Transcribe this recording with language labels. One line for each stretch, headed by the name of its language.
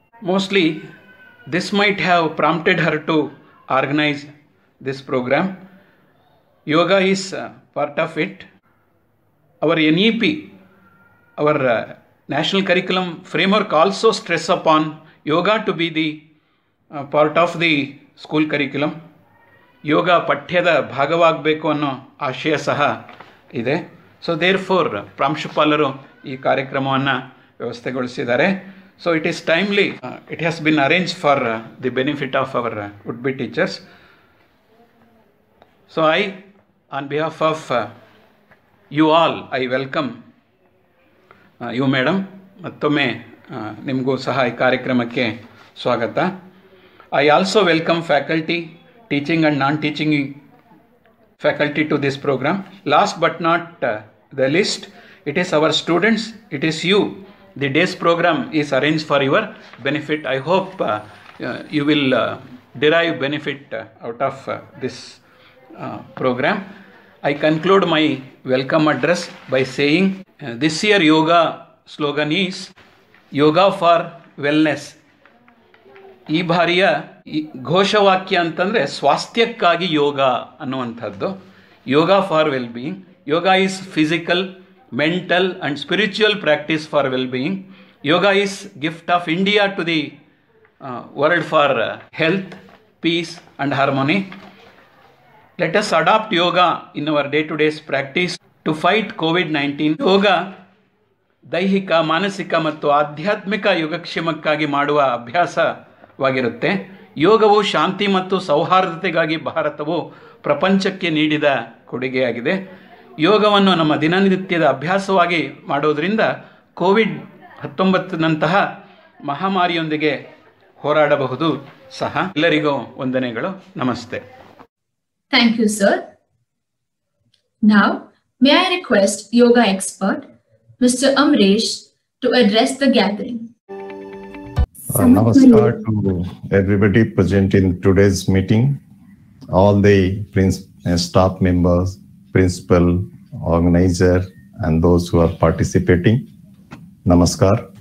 English: Mostly, this might have prompted her to organize this program. Yoga is part of it. Our NEP, our National Curriculum Framework also stress upon yoga to be the part of the school curriculum.
Kannada: Yoga ಪಠ್ಯದ ಭಾಗವಾಗಬೇಕು ಅನ್ನೋ ಆಶಯ ಸಹ ಇದೆ.
English: so therefore
Kannada: ಪ್ರಾಂಶುಪಾಲರು ಈ ಕಾರ್ಯಕ್ರಮವನ್ನು ವ್ಯವಸ್ಥೆಗೊಳಿಸಿದ್ದಾರೆ.
English: So it is timely, it has been arrange for the benefit of our would be teachers. So on behalf of you all, I welcome you madam.
Kannada: ಮತ್ತೊಮ್ಮೆ ನಿಮಗೂ ಸಹ ಈ ಕಾರ್ಯಕ್ರಮಕ್ಕೆ ಸ್ವಾಗತ.
English: I also welcome faculty, teaching and non-teaching faculty to this program. Last but not the least, it is our students, it is you. The day's program is arranged for your benefit. I hope you will derive benefit out of this program. I conclude my welcome address by saying this year yoga slogan is Yoga for Wellness.
Kannada: ಈ ಬಾರಿಯ ಘೋಷವಾಕ್ಯ ಅಂತಂದರೆ ಸ್ವಾಸ್ಥ್ಯಕ್ಕಾಗಿ ಯೋಗ ಅನ್ನುವಂಥದ್ದು.
English: Yoga for well being. Yoga is physical, mental and spiritual practice for well being. Yoga is gift of India to the world for health, peace and harmony. Let us adapt yoga in our day two days practice to fight COVID-19.
Kannada: ಯೋಗ ದೈಹಿಕ, ಮಾನಸಿಕ ಮತ್ತು ಆಧ್ಯಾತ್ಮಿಕ ಯೋಗಕ್ಷೇಮಕ್ಕಾಗಿ ಮಾಡುವ ಅಭ್ಯಾಸವಾಗಿರುತ್ತೆ. ಯೋಗವು ಶಾಂತಿ ಮತ್ತು ಸೌಹಾರ್ದತೆಗಾಗಿ ಭಾರತವು ಪ್ರಪಂಚಕ್ಕೆ ನೀಡಿದ ಕೊಡುಗೆಯಾಗಿದೆ. ಯೋಗವನ್ನು ನಮ್ಮ ದಿನನಿತ್ಯದ ಅಭ್ಯಾಸವಾಗಿ ಮಾಡೋದರಿಂದ ಕೋವಿಡ್-19ನಂತಹ ಮಹಾಮಾರಿಯೊಂದಿಗೆ ಹೋರಾಡಬಹುದು ಸಹ. ಎಲ್ಲರಿಗೂ ವಂದನೆಗಳು. ನಮಸ್ತೆ.
English: Thank you, sir. Now, may I request yoga expert Mr. Amresh to address the gathering. Namaskar to everybody present in today's meeting, all the staff members, principal, organizer, and those who are participating. Namaskar.